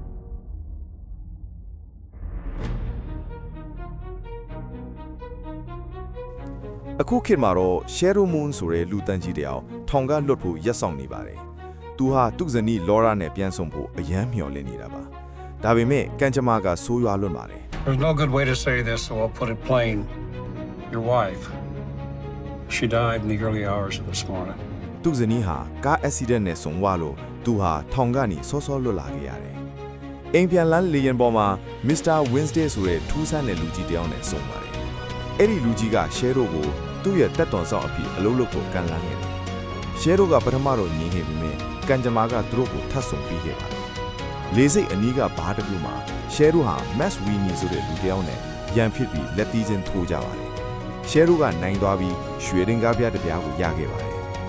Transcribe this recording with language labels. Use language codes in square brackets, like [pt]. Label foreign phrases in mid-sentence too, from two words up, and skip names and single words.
[my] အခုခေတ်မှာတော့ Shadow Moon ဆိုတဲ့လူတန်းကြီးတယောက်ထောင်ကလွတ်ဖို့ရက်ဆောင်နေပါတယ်။သူဟာသူ့ဇနီး Laura နဲ့ပြန်ဆုံဖို့အယမ်းမျှော်လင့်နေတာပါ။ဒါပေမဲ့ကံကြမ္မာကဆိုးရွားလွန်းပါတယ် [en] There's no good way to say this, so I'll put it plain. Your wife, she died in the early hours of this morning. [my] ။သူ့ဇနီးဟာကားအက်ဆီဒန့်နဲ့ဆုံဝါလို့သူဟာထောင်ကနေစောစောလွတ်လာခဲ့ရတယ်။အိမ်ပြန်လန်းလေယာဉ်ပေါ်မှာ Mr. Wednesday ဆိုတဲ့ထူးဆန်းတဲ့လူကြီးတယောက်နဲ့ဆုံပါတယ်။အဲ့ဒီလူကြီးက Shadow ကိုသူ့ရဲ့တက်တော်ဆောင်အဖြစ်အလုပ်လုပ်ဖို့ကန် လန်းခဲ့တယ်။ Shadow ကပထမတော့ညင်းခဲ့ပြီးမြင်ကံကြမ္မာကသူတို့ကိုထပ်ဆုံပြီးခဲ့ပါတယ်။လေစိတ်အနီးကဘားတစ်ခုမှာ Shadow ဟာ Mass Winnie ဆိုတဲ့လူတယောက်နဲ့ရန်ဖြစ်ပြီးလက်သီးချင်းထိုးကြပါတယ်။ Shadow ကနိုင်သွားပြီးရွှေရင်ကားပြတစ်ပြားကိုရခဲ့ပါတယ်။